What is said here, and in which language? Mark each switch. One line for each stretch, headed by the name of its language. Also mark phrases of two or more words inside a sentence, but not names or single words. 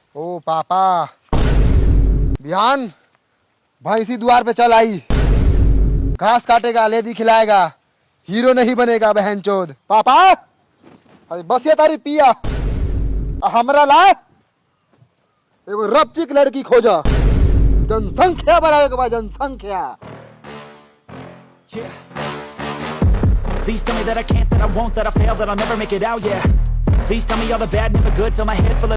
Bhojpuri: ओ पापा, बिहान भैंसी द्वार पे चल आई, घास काटेगा, लेदी खिलाएगा, हीरो नहीं बनेगा बहनचोद। पापा अरे बस ये तारी पिया, हमरा ला एगो रपचिक लड़की खोजा, जनसंख्या बढ़ावे के बाद जनसंख्या।
English: Please tell me that I can't, that I won't, that I fail, that I'll never make it out, yeah. Please tell me all the bad, never good, fill my head full of